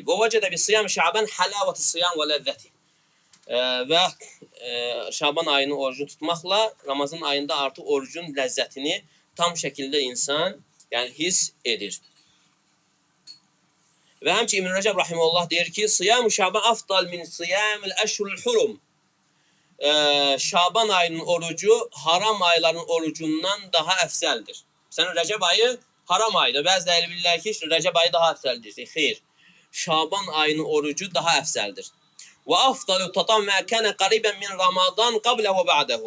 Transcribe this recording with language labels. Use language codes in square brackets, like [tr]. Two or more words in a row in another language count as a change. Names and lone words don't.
[az] Və [ar] وجد بصيام شعبان حلاوة الصيام ولذته. [az] Və Şaban ayının orucunu tutmaqla Ramazan ayında artıq orucun ləzzətini tam şəkildə insan yəni hiss edir. Və həmçinin İbn Rəcəb rahimehullah deyir ki, [ar] صيام شعبان أفضل من صيام الأشهر الحرم. [az] Şaban ayının orucu haram ayların orucundan daha əfsəldir. Məsələn, Rəcəb ayı haram ayıdır. Bəziləri bilirlər ki, Rəcəb ayı daha əfsəldir. Xeyr. Şaban ayının orucu daha əfsəldir. Və [ar] أفضل التطوع ما كان قريبا من رمضان قبله وبعده.